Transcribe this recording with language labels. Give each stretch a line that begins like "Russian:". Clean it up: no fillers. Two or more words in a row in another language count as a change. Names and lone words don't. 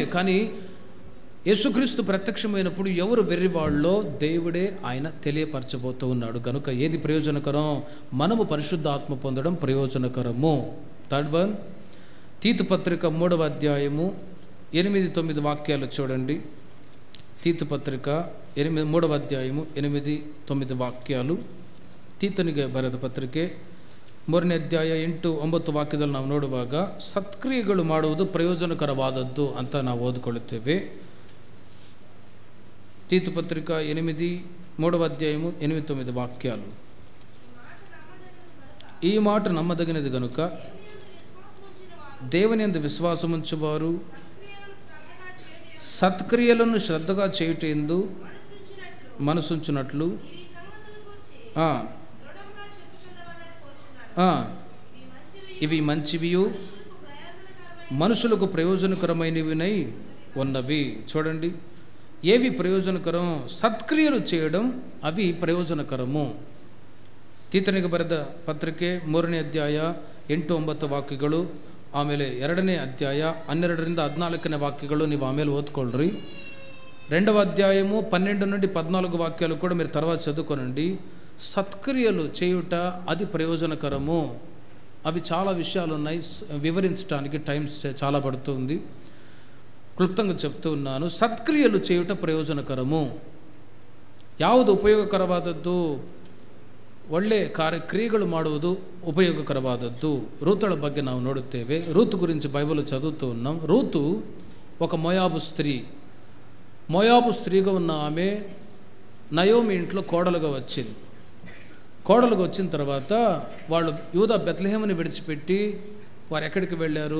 Telugu: కానీ యేసుక్రీస్తు ప్రత్యక్షమైనప్పుడు ఎవరు వెర్రివాళ్ళో దేవుడే ఆయన తెలియపరచబోతూ ఉన్నాడు. కనుక ఏది ప్రయోజనకరం, మనము పరిశుద్ధాత్మ పొందడం ప్రయోజనకరము.
English: Third one,
Telugu: తీతు పత్రిక 3వ అధ్యాయము 8-9 వాక్యాలు చూడండి. తీతు పత్రిక 3వ ಅಧ್ಯಾಯము 8-9 ವಾಕ್ಯಾಲು.
Kannada: ತೀತನಿಗೆ ಬರೆದ ಪತ್ರಿಕೆ 3ನೇ ಅಧ್ಯಾಯ 8-9 ವಾಕ್ಯದಲ್ಲಿ ನಾವು ನೋಡುವಾಗ ಸತ್ಕ್ರಿಯೆಗಳು ಮಾಡುವುದು ಪ್ರಯೋಜನಕರವಾದದ್ದು ಅಂತ ನಾವು ಓದಿಕೊಳ್ಳುತ್ತೇವೆ.
Telugu: తీతు పత్రిక 3వ అధ్యాయము 8-9 వాక్యాలు. ఈ మాట నమ్మదగినది గనుక దేవుని యందు విశ్వాసముంచువారు సత్క్రియలను శ్రద్ధగా చేయుటయందు మనసుంచునట్లు ఇవి మంచివియు మనుషులకు ప్రయోజనకరమైనవినై ఉన్నవి. చూడండి, ఏవి ప్రయోజనకరం? సత్క్రియలు చేయడం అవి ప్రయోజనకరము.
Kannada: ತೀತನಿಗೆ ಬರೆದ ಪತ್ರಿಕೆ 3ನೇ ಅಧ್ಯಾಯ 8-9 ವಾಕ್ಯಗಳು, ಆಮೇಲೆ 2ನೇ ಅಧ್ಯಾಯ 12ರಿಂದ 14ನೇ ವಾಕ್ಯಗಳು ನೀವು ಆಮೇಲೆ ಓದ್ಕೊಳ್ರಿ.
Telugu: 2వ అధ్యాయము 12 నుండి 14 వాక్యాలు కూడా మీరు తర్వాత చదువుకోనండి. సత్క్రియలు చేయుట అది ప్రయోజనకరము. అవి చాలా విషయాలు ఉన్నాయి, వివరించడానికి టైం చాలా పడుతుంది. క్లుప్తంగా చెప్తూ ఉన్నాను. సత్క్రియలు చేయుట ಪ್ರಯೋಜನಕರము.
Kannada: ಯಾವುದು ಉಪಯೋಗಕರವಾದದ್ದು? ಒಳ್ಳೆ ಕ್ರಿಯೆಗಳು ಮಾಡುವುದು ಉಪಯೋಗಕರವಾದದ್ದು. ರೂತಳ ಬಗ್ಗೆ ನಾವು ನೋಡುತ್ತೇವೆ.
Telugu: ರೂತು ಗುరించి బైబిల్ చదువుతూ ఉన్నాం. రూతు ఒక మోయాబు స్త్రీ. మోయాబు స్త్రీగా ఉన్న ఆమె నయోమి ఇంట్లో కోడలుగా వచ్చింది. కోడలుగా వచ్చిన తర్వాత వాళ్ళు యూదా బెత్లెహేముని విడిచిపెట్టి వారు ఎక్కడికి వెళ్ళారు?